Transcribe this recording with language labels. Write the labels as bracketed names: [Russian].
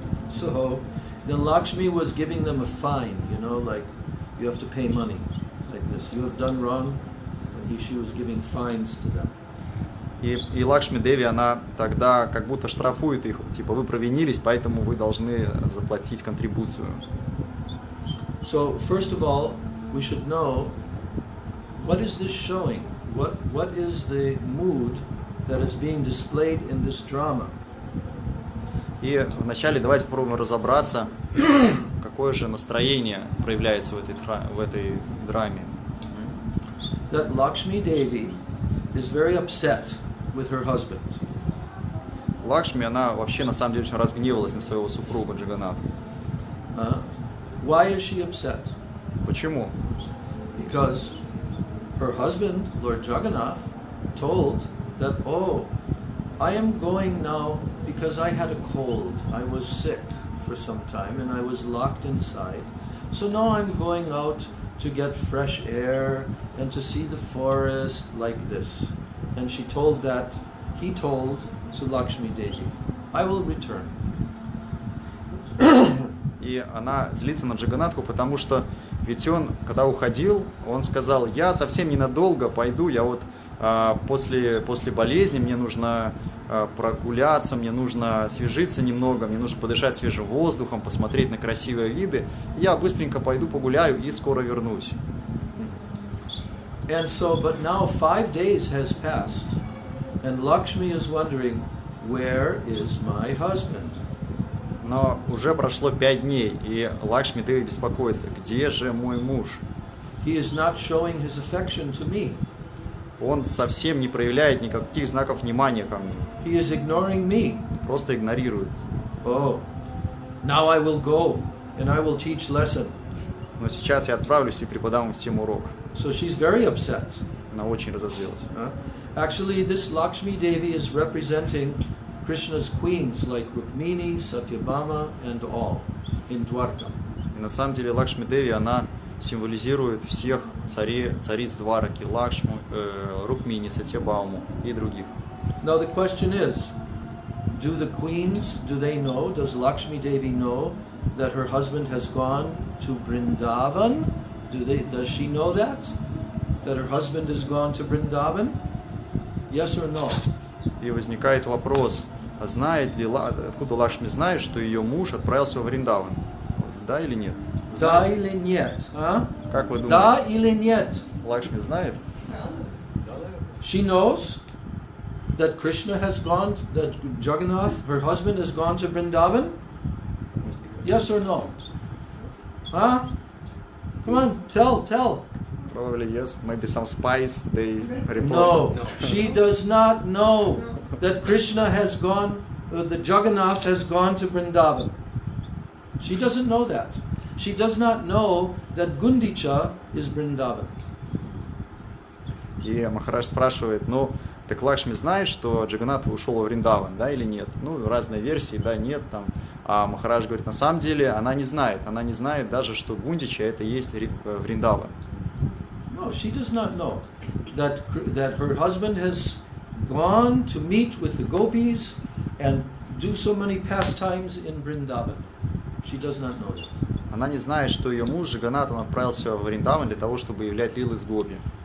[English] So then Lakshmi was giving them a fine, you know, like you have to pay money, like this. You have done wrong, and she was giving fines to them. [Russian] И Лакшми Деви, она тогда как будто штрафует их, типа вы провинились, поэтому вы должны заплатить контрибуцию. [English] So first of all, we should know what is this showing? What is the mood that is being displayed in this drama? [Russian] И вначале давайте попробуем разобраться, какое же настроение проявляется в этой драме. [English] That Lakshmi Devi is very upset with her husband. [Russian] Лакшми, она вообще на самом деле очень разгневалась на своего супруга Джаганатху. [English] Why is she upset? [Russian] Почему? [English] Because her husband, Lord Jagannath, told that, oh, I am going now because I had a cold. I was sick for some time and I was locked inside. So now I'm going out to get fresh air and to see the forest like this. And he told to Lakshmi Devi, I will return. [Russian] И она злится на Джаганатху, потому что ведь он, когда уходил, он сказал, я совсем ненадолго пойду, я вот после болезни, мне нужно прогуляться, мне нужно освежиться немного, мне нужно подышать свежим воздухом, посмотреть на красивые виды. Я быстренько пойду погуляю и скоро вернусь. [English] And so, but now 5 days has passed, and Lakshmi is wondering, where is my husband? [Russian] Но уже прошло 5 дней, и Лакшми Деви беспокоится, где же мой муж? [English] He is not showing his affection to me. [Russian] Он совсем не проявляет никаких знаков внимания ко мне. [English] He is ignoring me. [Russian] Просто игнорирует. [English] Oh, now I will go and I will teach lesson. [Russian] Но сейчас я отправлюсь и преподам всем урок. [English] So she's very upset. [Russian] Она очень разозлилась. [English] Actually, this Lakshmi Devi is representing Krishna's queens like Rukmini, Satyabhama, and all. in Dwarka. [Russian] И на самом деле Лакшми Деви, она символизирует всех цариц Двараки, Лакшму, Рукмини, Сатьябауму и других. [English] Now the question is, do the queens, do they know, does Lakshmi Devi know that her husband has gone to Vrindavan? Does she know that? That her husband has gone to Vrindavan? Yes or no? [Russian] И возникает вопрос, а знает ли, откуда Лакшми знает, что ее муж отправился во Вриндаван? Да или нет? Да или нет? А? Как вы Да думаете? или нет? Лакшми знает? [English] She knows that Krishna has gone, that Jagannath, her husband, has gone to Vrindavan? Yes or no? Huh? Come on, tell. Probably yes, maybe some spies, they report. No, she does not know that Krishna has gone, that Jagannath has gone to Vrindavan. She doesn't know that. She does not know that Gundicha is Vrindavan. [Russian] И Махарадж спрашивает, ну, так Лакшми знает, что Джаганнат ушел во Вриндаван, да или нет? Ну, разные версии, да, нет, там. А Махарадж говорит, на самом деле она не знает даже, что Гундича это и есть Вриндаван. [English] No, she does not know that her husband has gone to meet with the gopis and do so many pastimes in Vrindavan. She does not know that. [Russian] Она не знает, что ее муж Джаганнат, он отправился в Вриндаван для того, чтобы являть лилы с гопи.